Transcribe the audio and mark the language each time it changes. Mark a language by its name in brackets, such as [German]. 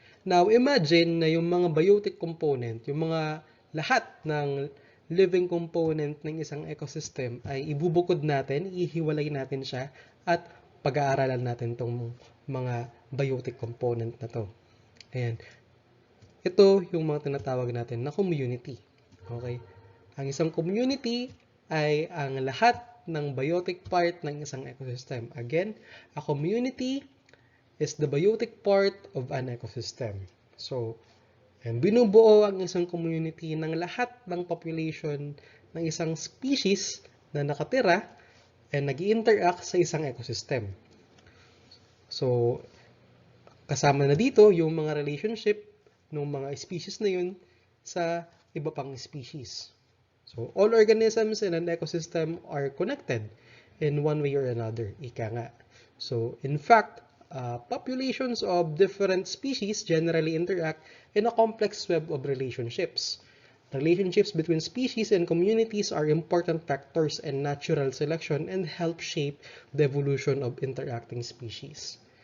[Filipino] Now, imagine na yung mga biotic component, yung mga lahat ng living component ng isang ecosystem ay ibubukod natin, ihiwalay natin siya, at pag-aaralan natin tong mga biotic component na to. Ayan. Ito yung mga tinatawag natin na community. Okay? Ang isang community ay ang lahat ng biotic part ng isang ecosystem. [English] Again, a community is the biotic part of an ecosystem. [Filipino] So, binubuo ang isang community ng lahat ng population ng isang species na nakatira and nag-interact sa isang ecosystem. So, kasama na dito yung mga relationship ng mga species na yun sa iba pang species. [English] So, all organisms in an ecosystem are connected in one way or another. [Filipino] Ika nga. [English] So, in fact, populations of different species generally interact in a complex web of relationships. Relationships between species and communities are important factors in natural selection and help shape the evolution of interacting species.